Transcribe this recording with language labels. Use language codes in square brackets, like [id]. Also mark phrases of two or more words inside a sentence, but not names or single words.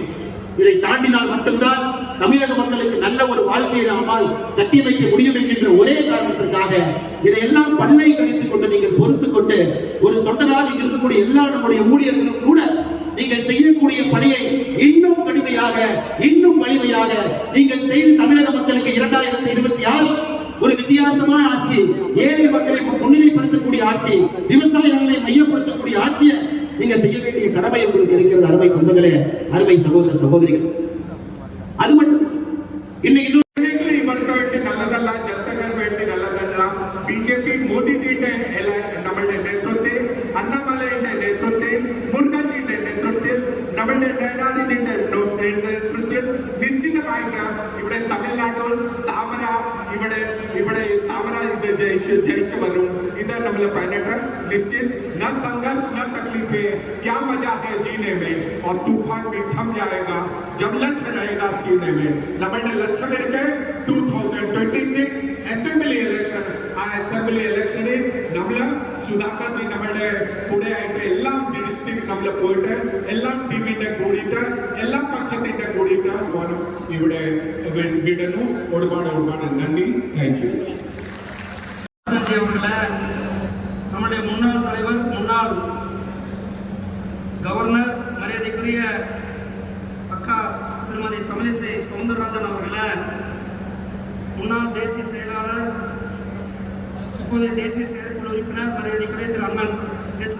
[ta] இதை தாண்டினால் மட்டும்தான் தமிழக மக்களுக்கு நல்ல ஒரு வாழ்க்கையை நம்மால் கட்டியமைக்க முடியும் என்கின்ற ஒரே காரணத்திற்காக இதையெல்லாம் பல்லை கழித்துக் கொண்டு நீங்கள் பொறுத்துக் கொண்டு ஒரு தொண்டராக இருக்கக்கூடிய எல்லா நம்முடைய ஊழியர்களும் கூட நீங்கள் செய்யக்கூடிய பணியை இன்னும் கடுமையாக, இன்னும் வலிமையாக நீங்கள் செய்து தமிழக மக்களுக்கு 2026 ஒரு வித்தியாசமான ஆட்சி, ஏழை மக்களை முன்னிலைப்படுத்தக்கூடிய ஆட்சி, விவசாயிகளை மையப்படுத்தக்கூடிய ஆட்சியை நீங்க செய்ய வேண்டிய கடமை உங்களுக்கு இருக்கிறது. அருமை சொந்தங்களே, அருமை சகோதர சகோதரிகள், அது மட்டும் இன்னைக்கு [ml] നല്ലതല്ല, ജനതകൾ വേണ്ടി നല്ലതല്ല. BJP മോദിജിയുടെ നമ്മളുടെ നേതൃത്വത്തിൽ, അണ്ണാമലയുടെ നേതൃത്വത്തിൽ, മുരുകൻജിയുടെ നേതൃത്വത്തിൽ, നമ്മളുടെ നേതാജിയുടെ നേതൃത്വത്തിൽ നിശ്ചിതമായിട്ട് ഇവിടെ തമിഴ്നാട്ടിൽ താമര ഇത് ജയിച്ചു വരും. ഇത് നമ്മളെ 18 [hi] निश्चित न संघर्ष न तकलीफें, क्या मजा है जीने में, और तूफान भी थम जाएगा जब लक्ष्य रहेगा सीने में. [ml] നമ്മളുടെ ലക്ഷ്യം ഇരിക്കെ 2026 [en] assembly election. [ml] ആ [en] assembly electionil [ml] നമ്മൾ സുധാകർ ജി നമ്മളുടെ കൂടെ ആയിട്ട് എല്ലാം ഡിസ്ട്രിക്ട് നമ്മൾ പോയിട്ട് എല്ലാം ടീമിന്റെ കൂടിയിട്ട് എല്ലാം പക്ഷത്തിന്റെ കൂടിയിട്ട് പോകണം. ഇവിടെ വിടുന്നു. ഒരുപാട് നന്ദി. [en] thank you. [ta] நம்முடைய முன்னாள் தலைவர், முன்னாள் கவர்னர், மரியாதைக்குரிய அக்கா திருமதி தமிழிசை சவுந்தரராஜன் அவர்களை, முன்னாள் தேசிய செயலாளர், இப்போதைய தேசிய செயற்குழு உறுப்பினர் மரியாதைக்குரிய திரு அண்ணன் H.